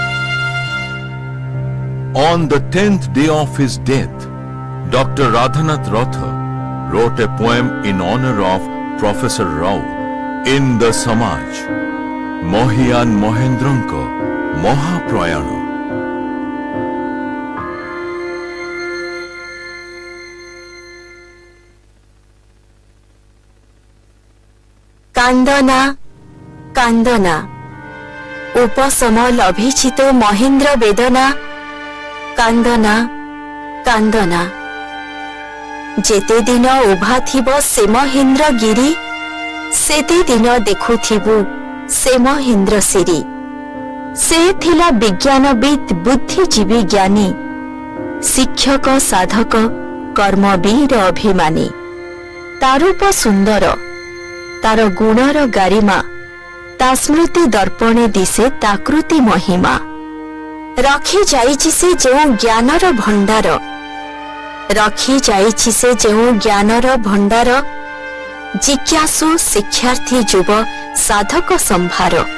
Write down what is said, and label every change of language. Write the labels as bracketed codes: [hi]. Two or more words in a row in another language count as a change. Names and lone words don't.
[en] On the 10th day of his death, Dr. Radhanath Ratha wrote a poem in honor of Professor Rao in the Samaj, Mohiyan Mohendranka Mahaprayana. [or] କାନ୍ଦନା କାନ୍ଦନା ଉପଶମ ଲଭିଛିତ ମହେନ୍ଦ୍ର ବେଦନା କାନ୍ଦନା କାନ୍ଦନା ଯେତେ ଦିନ ଉଭା ଥିବ ସେ ମହେନ୍ଦ୍ର ଗିରି ସେତେ ଦିନ ଦେଖୁଥିବୁ ସେ महेन्द्र सिरी ସେ ଥିଲା ବିଜ୍ଞାନବିତ୍ ବୁଦ୍ଧିଜୀବୀ ଜ୍ଞାନୀ ଶିକ୍ଷକ ସାଧକ କର୍ମବୀର ଅଭିମାନୀ ତା ରୂପ ସୁନ୍ଦର ତାର ଗୁଣର ଗାରିମା ତା ସ୍ମୃତି ଦର୍ପଣେ ଦିଶେ ତାକୃତି ମହିମା ରଖି ଯାଇଛି ସେ ଯେଉଁ ଜ୍ଞାନର ଭଣ୍ଡାର ରଖି ଯାଇଛି ସେ ଯେଉଁ ଜ୍ଞାନର ଭଣ୍ଡାର ଜିଜ୍ଞାସୁ ଶିକ୍ଷାର୍ଥୀ ଯୁବ ସାଧକ ସମ୍ଭାର